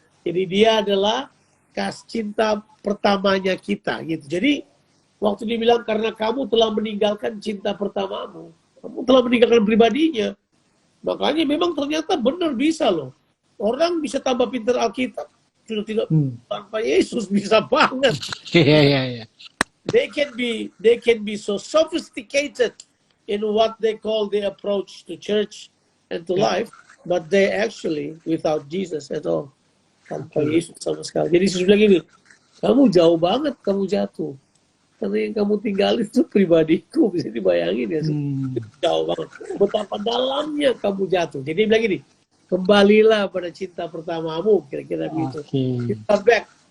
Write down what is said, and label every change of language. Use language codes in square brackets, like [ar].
[id] Jadi dia adalah cinta pertamanya kita gitu. Jadi waktu dibilang karena kamu telah meninggalkan cinta pertamamu, kamu telah meninggalkan pribadinya. Makanya memang ternyata benar bisa loh. Orang bisa tambah pintar Alkitab, sudah tidak tanpa Yesus bisa banget. Iya iya iya. [en] They can be so sophisticated in what they call the approach to church and to life, but they actually without Jesus at all. [id] Tanpa Yesus sama sekali. Jadi Yesus bilang gini, kamu jauh banget kamu jatuh. Karena yang kamu tinggal itu pribadiku, bisa dibayangin ya. Jauh banget. Betapa dalamnya kamu jatuh. Jadi dia bilang gini, kembalilah pada cinta pertamamu, kira-kira begitu. Kita back.